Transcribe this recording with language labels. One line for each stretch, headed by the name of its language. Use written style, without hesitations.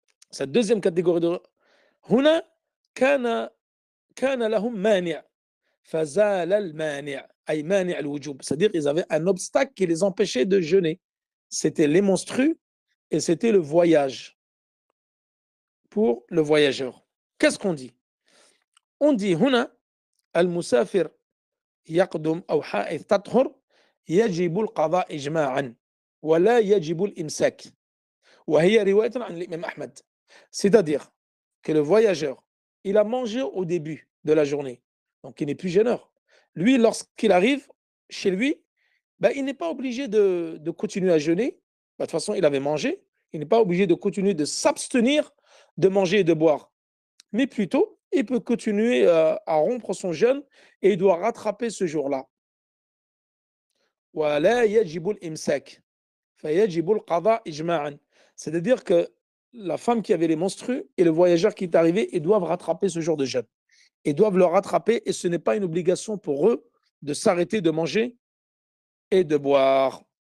French: Cette deuxième catégorie de
Arabic: هنا كان لهم مانع فزال المانع أي مانع الوجوب,
French: c'est-à-dire ils avaient un obstacle qui les empêchait de jeûner. C'était les menstrues et c'était le voyage pour le voyageur. Qu'est-ce qu'on dit? On dit
Arabic: هنا المسافر يقدم أو حائض تطهر يجب القضاء إجماعا ولا يجب الإمساك وهي رواية عن الإمام أحمد.
French: C'est-à-dire que le voyageur, il a mangé au début de la journée, donc il n'est plus jeûneur. Lui, lorsqu'il arrive chez lui, ben, il n'est pas obligé de continuer à jeûner. Ben, de toute façon, il avait mangé. Il n'est pas obligé de continuer de s'abstenir de manger et de boire. Mais plutôt, il peut continuer à rompre son jeûne et il doit rattraper ce jour-là.
Arabic: ولا يجب الإمساك فيجب القضاء إجماعا.
French: C'est-à-dire que la femme qui avait les menstrues et le voyageur qui est arrivé, ils doivent rattraper ce jour de jeûne. Ils doivent le rattraper et ce n'est pas une obligation pour eux de s'arrêter de manger et de boire.